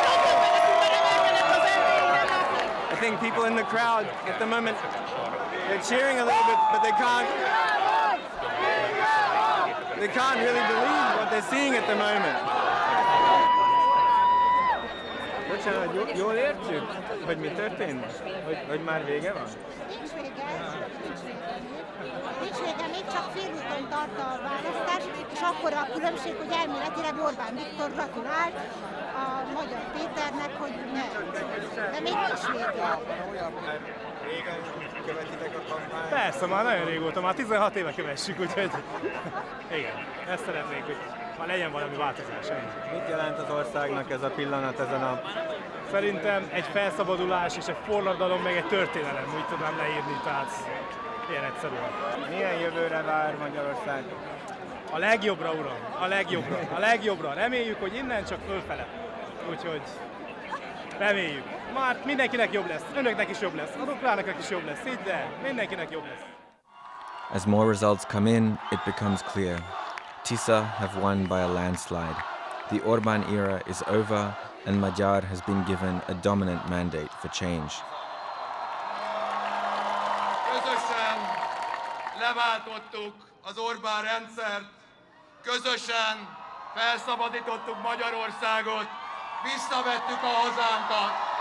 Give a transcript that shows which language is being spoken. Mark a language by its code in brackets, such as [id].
[en] I think people in the crowd at the moment, they're cheering a little bit, but they can't really believe what they're seeing at the moment. [hu] Bocsánat, jól értjük, hogy mi történt? Hogy már vége van? Nincs vége, még csak félúton tart a választás, és akkor a különbség, hogy elméletileg Orbán Viktor gratulált a Magyar Péternek, hogy ne. De még nincs vége. Régen követitek a kampányt? Persze, már nagyon régóta, már 16 éve kövessük, úgyhogy igen, ezt szeretnénk, hogy már legyen valami változás. Mit jelent az országnak ez a pillanat, ez a nap? Szerintem egy felszabadulás és egy forradalom, meg egy történelem, úgy tudnám leírni, tehát ilyen egyszerűen. Milyen jövőre vár Magyarország? A legjobbra, uram, a legjobbra. Reméljük, hogy innen csak fölfele. Úgyhogy reméljük. Már mindenkinek jobb lesz, önöknek is jobb lesz, az ukránoknak is jobb lesz, így de mindenkinek jobb lesz. [en] As more results come in, it becomes clear. Tisza have won by a landslide. The Orban era is over and Magyar has been given a dominant mandate for change. [hu] Közösen leváltottuk az Orbán rendszert, közösen felszabadítottuk Magyarországot, visszavettük a hazánkat.